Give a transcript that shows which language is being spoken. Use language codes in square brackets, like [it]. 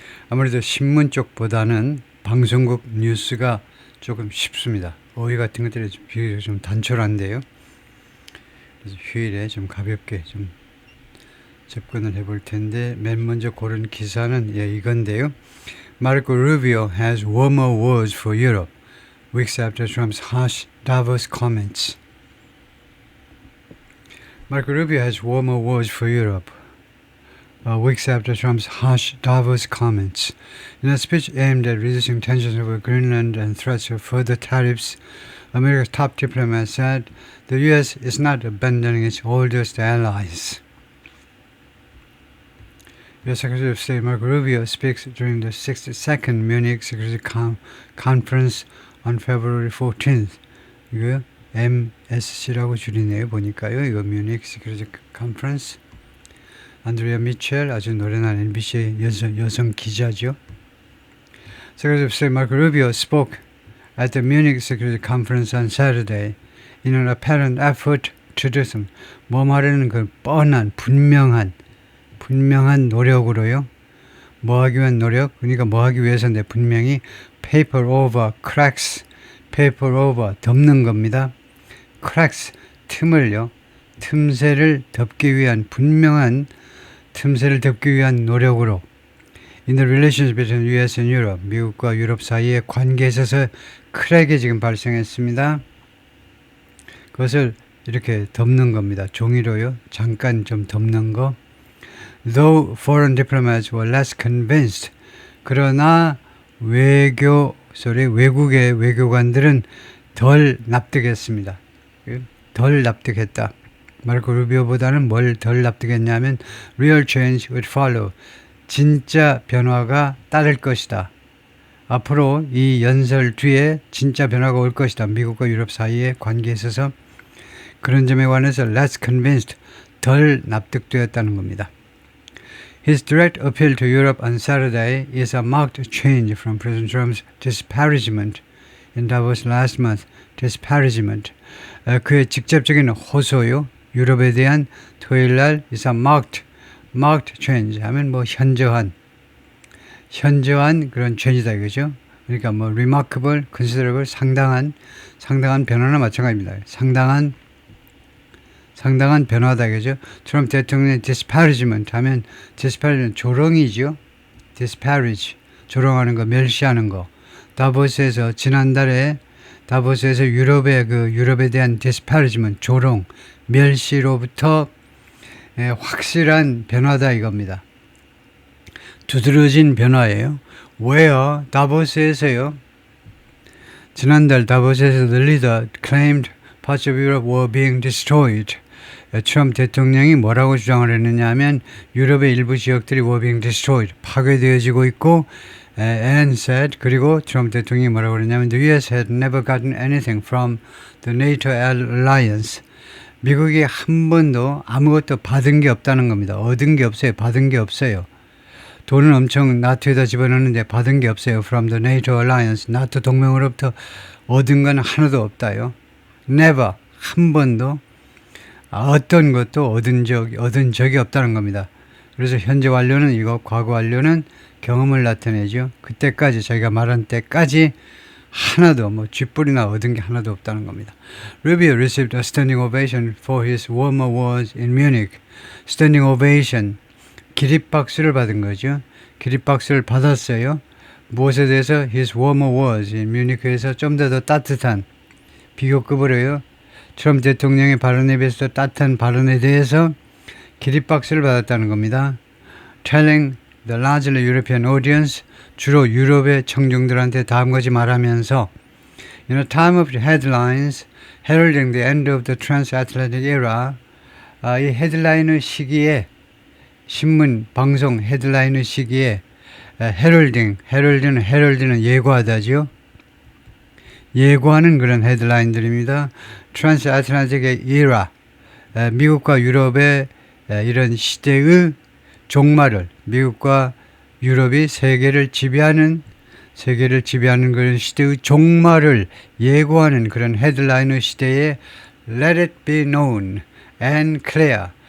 [ko] 아무래도 신문 쪽보다는 방송국 뉴스가 조금 쉽습니다. 어휘 같은 것들이 비교적 좀 단촐한데요. 그래서 휴일에 좀 가볍게 좀 접근을 해볼 텐데, 맨 먼저 고른 기사는 이건데요. [en] Marco Rubio has warmer words for Europe. Weeks after Trump's harsh Davos comments. Marco Rubio has warmer words for Europe. Weeks after Trump's harsh Davos comments. In a speech aimed at reducing tensions over Greenland and threats of further tariffs, America's top diplomat said the U.S. is not abandoning its oldest allies. U.S. Secretary of State Marco Rubio speaks during the 62nd Munich Security Conference on February 14th. [ko] 이거 MSC라고 줄이네요. 보니까요. 이거 Munich Security Conference. 안드레아 미첼, 아주 노련한 NBC 여성 기자죠. [en] Secretary of State Marco Rubio spoke at the Munich Security Conference on Saturday in an apparent effort to do some [ko] 뭐 말하는 그 뻔한 분명한 노력으로요. 뭐 하기 위한 노력? 그러니까 뭐 하기 위해서인데 분명히 [en] paper over cracks, paper over [ko] 덮는 겁니다. cracks 틈을요. 틈새를 덮기 위한 분명한 틈새를 덮기 위한 노력으로 [en] in the relations between US and Europe, [ko] 미국과 유럽 사이의 관계에 있어서 크랙이 지금 발생했습니다. 그것을 이렇게 덮는 겁니다. 종이로요. 잠깐 좀 덮는 거. [en] Though foreign diplomats were less convinced, [ko] 그러나 외국의 외교관들은 덜 납득했습니다. 덜 납득했다. 마르코 루비오보다는 뭘 덜 납득했냐면 [en] real change would follow. [ko] 진짜 변화가 따를 것이다. 앞으로 이 연설 뒤에 진짜 변화가 올 것이다. 미국과 유럽 사이의 관계에 있어서 그런 점에 관해서 [en] less convinced, [ko] 덜 납득되었다는 겁니다. [en] His direct appeal to Europe on Saturday is a marked change from President Trump's disparagement in Davos last month. [ko] disparagement. 그의 직접적인 호소요. 유럽에 대한 토요일날 [en] is a marked change [ko] 하면 뭐 현저한 그런 change다 이거죠. 그러니까 뭐 [en] remarkable, considerable, [ko] 상당한 변화나 마찬가지입니다. 상당한 변화다 이거죠. 트럼프 대통령의 disparagement 하면 disparagement 조롱이죠. disparage 조롱하는 거, 멸시하는 거. 다보스에서 지난달에 다보스에서 유럽에 대한 disparagement 조롱, 멸시로부터 확실한 변화다 이겁니다. 두드러진 변화예요. 왜요? 다보스에서요. 지난달 다보스에서 [en] the leader claimed parts of Europe were being destroyed. [ko] 트럼프 대통령이 뭐라고 주장을 했느냐 하면 유럽의 일부 지역들이 [en] were being destroyed. [ko] 파괴되어지고 있고 [en] and said [ko] 그리고 트럼프 대통령이 뭐라고 그랬냐면 [en] the US had never gotten anything from the NATO alliance. [ko] 미국이 한 번도 아무것도 받은 게 없다는 겁니다. 얻은 게 없어요. 받은 게 없어요. 돈은 엄청 나토에다 집어넣는데 받은 게 없어요. [en] From the NATO alliance. [ko] 나토 동맹으로부터 얻은 건 하나도 없다요. [en] Never. [ko] 한 번도 어떤 것도 얻은 적이 없다는 겁니다. 그래서 현재 완료는 이거, 과거 완료는 경험을 나타내죠. 그때까지 자기가 말한 때까지 하나도 쥐뿔이나 얻은 게 하나도 없다는 겁니다. [en] Rubio received a standing ovation for his warmer words in Munich. [ko] Standing ovation, 기립박수를 받은 거죠. 기립박수를 받았어요. 무엇에 대해서? [en] His warmer words in Munich [ko] 에서 좀 더 따뜻한 비교급으로요. 트럼프 대통령의 발언에 비해서 따뜻한 발언에 대해서 기립박수를 받았다는 겁니다. [en] Telling the largely European audience, [ko] 주로 유럽의 청중들한테 다음까지 말하면서 [en] In a time of headlines heralding the end of the transatlantic era, [ko] 이 헤드라인의 시기에 신문, 방송 헤드라인의 시기에 헤럴드는 예고하다죠. 예고하는 그런 헤드라인들입니다. 트랜스아틀란틱의 era, 미국과 유럽의 이런 시대의 종말을, 미국과 유럽이 세계를 지배하는 세계를 지배하는 그런 시대의 종말을 예고하는 그런 헤드라이너 시대에 [en] Let it be known and clear.